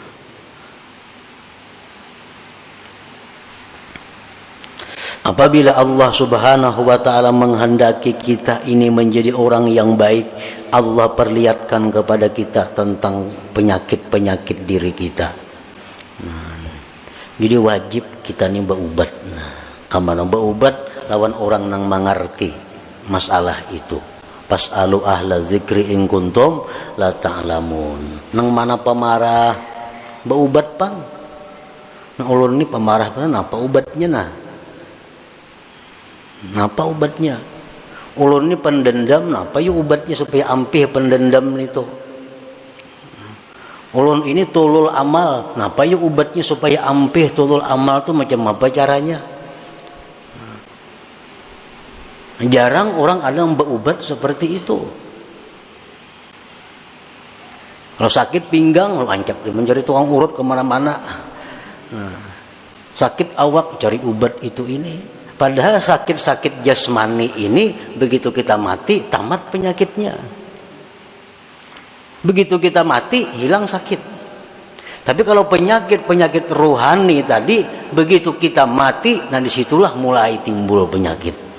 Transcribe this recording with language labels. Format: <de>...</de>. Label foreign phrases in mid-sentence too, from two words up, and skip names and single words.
<id>Apabila Allah</id> <ar>سبحانه وتعالى</ar> <id>menghendaki kita ini menjadi orang yang baik, Allah perlihatkan kepada kita tentang penyakit diri kita. Jadi wajib kita ini berubat. Kamana berubat lawan orang yang mengerti masalah itu.</id> <ar>فاسألوا أهل الذكر إن كنتم لا تعلمون.</ar> <bjn>Nang mana pemarah beubat pang. Nah ulun ni pemarah pang apa ubatnya nah? Napa ubatnya? Ulun ni pendendam napa yu ubatnya supaya ampih pendendam itu? Ulun ini tulul amal, napa yu ubatnya supaya ampih tulul amal tu macam apa caranya?</bjn> <id>Jarang orang ada yang berubat seperti itu. Kalau sakit pinggang, lancap dia mencari tukang urut kemana-mana. Nah, sakit awak cari ubat itu ini. Padahal sakit jasmani ini begitu kita mati tamat penyakitnya. Begitu kita mati hilang sakit. Tapi kalau penyakit rohani tadi begitu kita mati, nah disitulah mulai timbul penyakit.</id>